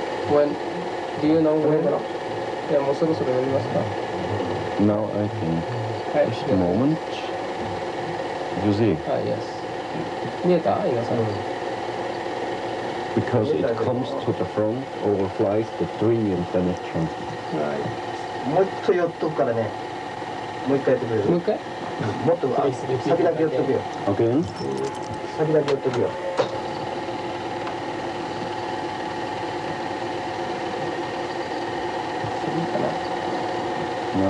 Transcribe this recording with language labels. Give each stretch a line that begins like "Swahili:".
English: When do you know when?
Japanese: いやもうそろそろやりますか。
English: Now I think.
Japanese: はい。
English: Just a moment. You see?
Japanese: はい、yes。見えた？皆さん。
English: because it comes to the front, overflies the tree, and then it jumps. Right.
Japanese: もう一回寄っとくからね。もう一回やってくれる。もう一回もっと先だけ寄っとくよ。
English: Again?
Japanese: 先だけ寄っとくよ。いいかな